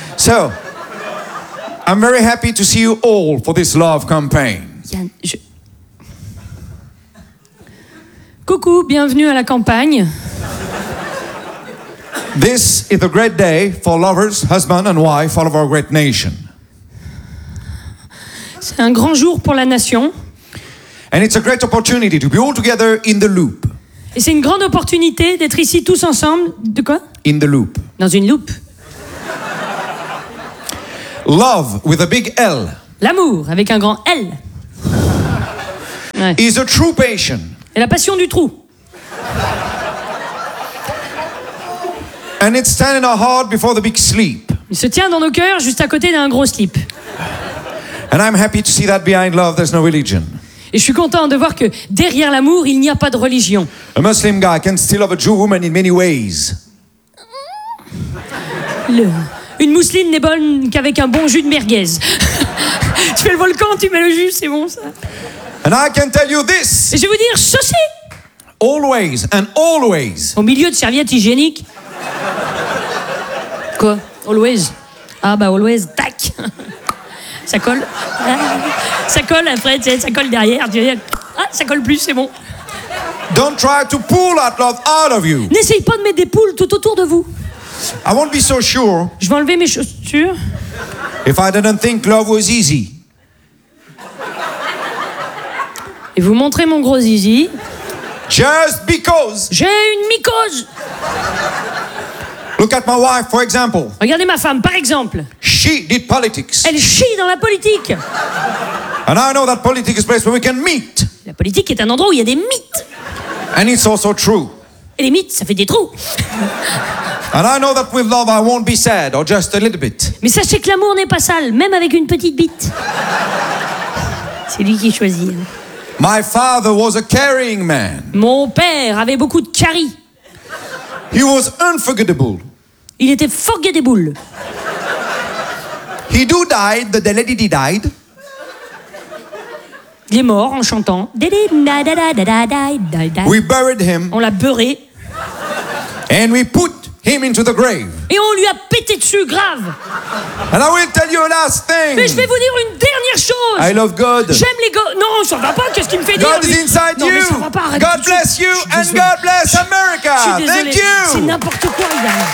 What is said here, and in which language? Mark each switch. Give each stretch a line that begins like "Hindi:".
English: So, I'm very happy to see you all for this love campaign.
French: Coucou, bienvenue à la campagne.
English: This is a great day for lovers, husband and wife, all of our great nation.
French: C'est un grand jour pour la nation.
English: And it's a great opportunity to be all together in the loop.
French: Et c'est une grande opportunité d'être ici tous ensemble. De quoi?
English: In the loop.
French: Dans une loupe.
English: Love with a big L.
French: L'amour avec un grand L.
English: Ouais. Is a true passion.
French: Et la passion du trou.
English: And it's standing our heart before the big sleep.
French: Il se tient dans nos cœurs juste à côté d'un gros sleep.
English: And I'm happy to see that behind love there's no religion.
French: Et je suis content de voir que derrière l'amour, il n'y a pas de religion.
English: A Muslim guy can still love a Jew woman in many ways.
French: Une mousseline n'est bonne qu'avec un bon jus de merguez. Tu fais le volcan, tu mets le jus, c'est bon ça.
English: And I can tell you this.
French: Et je vais vous dire ceci.
English: Always and always.
French: Au milieu de serviettes hygiéniques. Quoi? Always? Ah bah always, tac. Ça colle. Ça colle après, ça colle derrière. Ah, ça colle plus, c'est bon.
English: Don't try to pull that love out of you.
French: N'essaye pas de mettre des poules tout autour de vous.
English: I won't be so sure.
French: Je vais enlever mes chaussures.
English: If I didn't think love was easy.
French: Et vous montrez mon gros zizi.
English: Just because.
French: J'ai une mycose.
English: Look at my wife, for example.
French: Regardez ma femme, par exemple.
English: She did politics.
French: Elle chie dans la politique.
English: And I know that politics is a place where we can meet.
French: La politique est un endroit où il y a des mythes.
English: And it's also true.
French: Et les mythes, ça fait des trous.
English: And I know that with love, I won't be sad, or just a little bit.
French: Mais sachez que l'amour n'est pas sale, même avec une petite bite. C'est lui qui choisit.
English: My father was a caring man.
French: Mon père avait beaucoup de carie.
English: He was unforgettable.
French: Il était forgettable.
English: He do died the day Lady Di died.
French: Il est mort en chantant.
English: We buried him.
French: On l'a beurré.
English: And we put him into the grave.
French: Et on lui a pété dessus grave.
English: And I will tell you a last thing.
French: Mais je vais vous dire une dernière chose.
English: I love God.
French: J'aime les gars. Non, ça va pas. Qu'est-ce qu'il me fait
English: God God is inside
French: non,
English: you.
French: Non, mais ça va pas.
English: God bless you and God bless America. Thank you.
French: C'est n'importe quoi, les gars.